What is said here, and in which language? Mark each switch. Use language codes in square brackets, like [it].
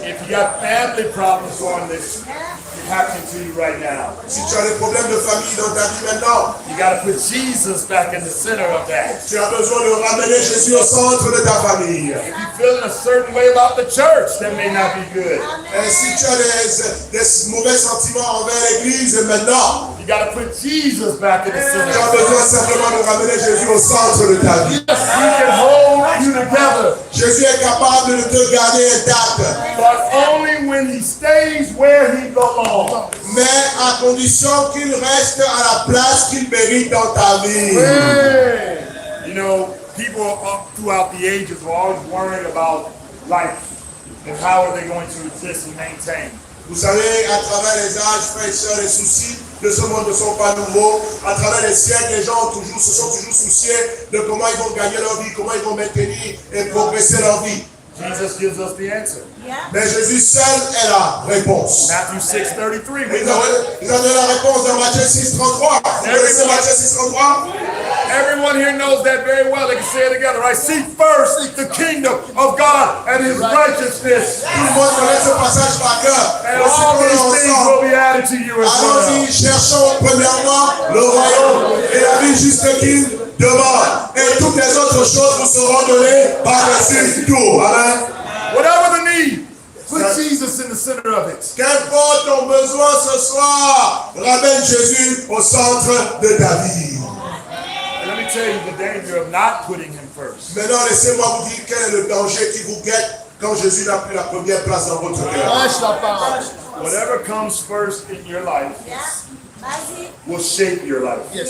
[en] If you got family problems on this, happening to you right now, [fr] Si tu as des problèmes de famille dans ta vie maintenant, [en] you got to put Jesus back in the center of that. [fr] tu as besoin de ramener Jésus au centre de ta famille. [en] If you're feeling a certain way about the church, that may not be good. [fr] Et si tu as des mauvais sentiments envers l'Église maintenant, [en] You got to put Jesus back in the center. [fr] tu as besoin simplement de ramener Jésus au centre de ta vie. [en] Yes, he can hold you together, [fr] Jésus est capable de te garder intact, [en] but only when he stays where he belongs. [fr] mais à condition qu'il reste à la place qu'il mérite dans ta vie. [en] Hey. You know, people throughout the ages were always worried about life and how are they going to exist and maintain. [fr] Vous savez, à travers les âges, frères et sœurs, les soucis de ce monde ne sont pas nouveaux. À travers les siècles, les gens se sont toujours souciés de comment ils vont gagner leur vie, comment ils vont maintenir et progresser leur vie. [en] Jesus gives us the answer. [fr] Mais Jésus seul est la réponse. [en] Matthew 6:33. [fr] Il a donné la réponse dans Matthieu 6:33. Vous connaissez Matthieu 6:33? [en] Everyone here knows that very well. They can say it together, right? Seek first the kingdom of God and His righteousness, [fr] Tout le monde connaît ce passage par cœur. [en] and all these things will be added to you as well. [fr] Allons-y, cherchons premièrement le royaume et la vie juste qu'il demande. Et toutes les autres choses vous seront données par-dessus tout. Amen. [en] Whatever the need, put Jesus in the center of it. [fr] Qu'importe ton besoin ce soir, ramène Jésus au centre de ta vie. [en] And let me tell you the danger of not putting Him first. [fr] Maintenant, laissez-moi vous dire quel est le danger qui vous guette quand Jésus n'a plus la première place dans votre cœur. [en] Whatever comes first in your life will shape your life.